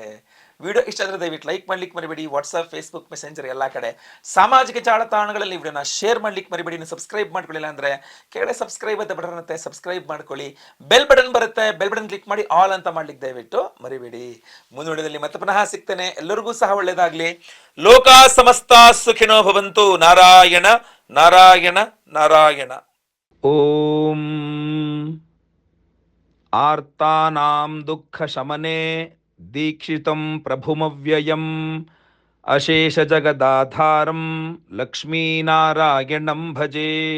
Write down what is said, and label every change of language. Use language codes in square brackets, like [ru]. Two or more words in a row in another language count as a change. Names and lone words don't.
[kn] ವಿಡಿಯೋ ಇಷ್ಟ ಆದರೆ ದಯವಿಟ್ಟು ಲೈಕ್ ಮಾಡ್ಲಿಕ್ಕೆ ಮರಿಬೇಡಿ. ವಾಟ್ಸಪ್, ಫೇಸ್ಬುಕ್, ಮೆಸೆಂಜರ್ ಎಲ್ಲ ಕಡೆ ಸಾಮಾಜಿಕ ಜಾಲತಾಣಗಳಲ್ಲಿ ವಿಡಿಯೋನ ಶೇರ್ ಮಾಡ್ಲಿಕ್ಕೆ ಮರಿಬೇಡಿ. ನೀವು ಸಬ್ಸ್ಕ್ರೈಬ್ ಮಾಡ್ಕೊಳ್ಳಿಲ್ಲ ಅಂದರೆ ಕೆಳಗೆ ಸಬ್ಸ್ಕ್ರೈಬ್ ಅಂತ ಬಟನ್ ಇರುತ್ತೆ, ಸಬ್ಸ್ಕ್ರೈಬ್ ಮಾಡ್ಕೊಳ್ಳಿ. ಬೆಲ್ ಬಟನ್ ಬರುತ್ತೆ, ಬೆಲ್ ಬಟನ್ ಕ್ಲಿಕ್ ಮಾಡಿ ಆಲ್ ಅಂತ ಮಾಡ್ಲಿಕ್ಕೆ ದಯವಿಟ್ಟು ಮರಿಬೇಡಿ. ಮುಂದಿನದಲ್ಲಿ ಮತ್ತೆ ಪುನಃ ಸಿಗ್ತೇನೆ. ಎಲ್ಲರಿಗೂ ಸಹ ಒಳ್ಳೆಯದಾಗಲಿ. [sa] ಲೋಕ ಸಮಸ್ತ ಸುಖಿನೋ ಭವಂತು. ನಾರಾಯಣ ನಾರಾಯಣ ನಾರಾಯಣ. ಓಂ ಆರ್ತಾನಾಂ ದುಃಖ ಶಮನೆ ದೀಕ್ಷಿತಂ ಪ್ರಭುಮವ್ಯಯಂ ಅಶೇಷ ಜಗದಾಧಾರಂ ಲಕ್ಷ್ಮೀನಾರಾಯಣಂ ಭಜೆ.